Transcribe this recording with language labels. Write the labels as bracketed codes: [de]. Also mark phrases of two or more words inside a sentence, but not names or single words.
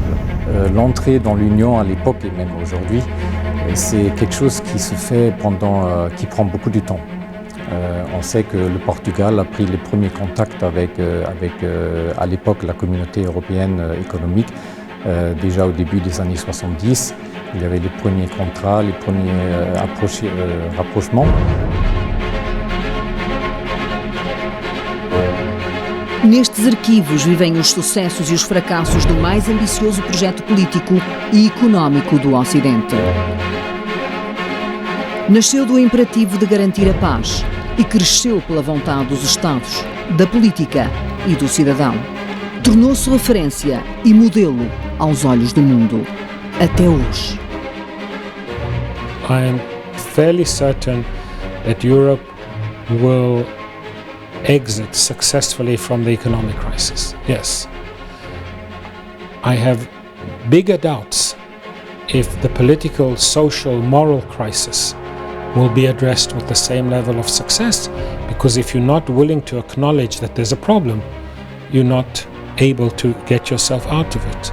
[fr] L'entrée dans l'Union à l'époque et même aujourd'hui, c'est quelque chose qui se fait qui prend beaucoup de temps. On sait que le Portugal a pris les premiers contacts avec à l'époque la communauté européenne économique. Déjà au début des années 70, il y avait les premiers contrats, les premiers rapprochements. [pt] Nestes arquivos vivem os sucessos e os fracassos do mais ambicioso projeto político e económico do Ocidente. Nasceu do imperativo de garantir a paz e cresceu pela vontade dos Estados, da política e do cidadão. Tornou-se referência e modelo aos olhos do mundo, até hoje. [en] I am fairly certain that Europe will exit successfully from the economic crisis. Yes. I have bigger doubts if the political, social, moral crisis will be addressed with the same level of success, because if you're not willing to acknowledge that there's a problem, you're not able to get yourself out of it.